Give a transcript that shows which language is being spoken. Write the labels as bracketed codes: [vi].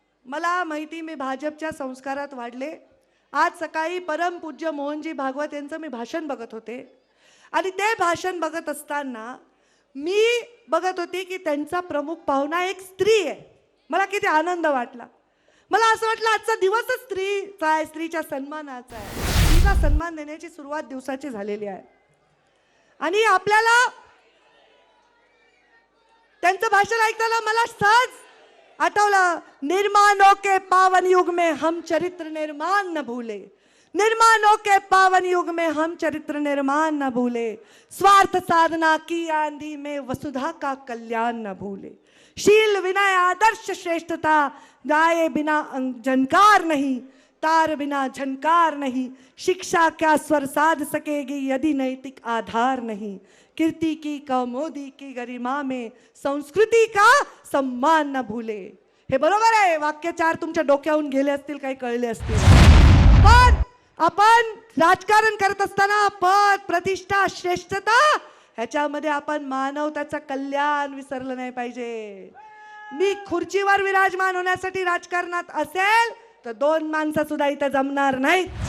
[mr] मला माहिती, मी भाजपच्या संस्कारात वाढले आज सकाळी परमपूज्य मोहनजी भागवत यांचं मी भाषण बघत होते आणि ते भाषण बघत असताना मी बघत होते की त्यांचा प्रमुख पाहुणा एक स्त्री आहे. मला किती आनंद वाटला. मला असं वाटलं आजचा दिवसच स्त्रीचा आहे, स्त्रीच्या सन्मानाचा आहे. स्त्रीचा सन्मान देण्याची सुरुवात दिवसाची झालेली आहे. आणि आपल्याला त्यांचं भाषण ऐकताना मला सहज आठवलं, [hi] निर्माणों के पावन युग में हम चरित्र निर्माण न भूले, निर्माणों के पावन युग में हम चरित्र निर्माण न भूले, स्वार्थ साधना की आंधी में वसुधा का कल्याण न भूले, शील विनय आदर्श श्रेष्ठता गाये बिना झनकार नहीं, तार बिना झनकार नहीं, शिक्षा क्या स्वर साध सकेगी यदि नैतिक आधार नहीं, कीर्ति की कौमोदी की गरिमा में संस्कृती का सम्मान न भूले. [mr] हे बरोबर आहे. वाक्य 4 तुमच्या डोक्यावरून गेले असतील, काही कळले असतील. पण आपण राजकारण करत असताना पद, प्रतिष्ठा, श्रेष्ठता ह्याच्यामध्ये आपण मानवताचं कल्याण विसरलं नाही पाहिजे. मी खुर्चीवर विराजमान होण्यासाठी राजकारणात असेल तर 2 माणसं सुद्धा इथं जमणार नाहीत.